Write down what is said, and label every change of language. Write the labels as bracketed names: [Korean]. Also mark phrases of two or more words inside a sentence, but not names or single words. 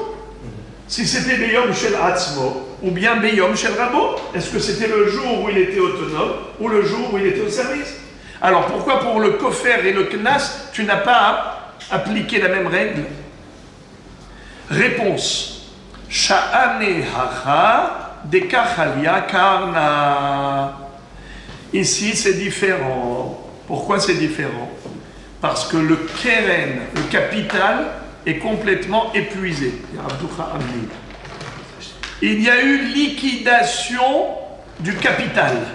[French] Si c'était [Hebrew] ביום של עצמו [French] ou bien [Hebrew] ביום של רבו, [French] est-ce que c'était le jour où il était autonome ou le jour où il était au service? Alors pourquoi pour le kofer et le knas, tu n'as pas appliqué la même règle? Réponse. [Aramaic] שאני הכא דקא כליא קרנא. [French] Ici c'est différent. Pourquoi c'est différent? Parce que le keren, le capital, est complètement épuisé. Il y a eu liquidation du capital.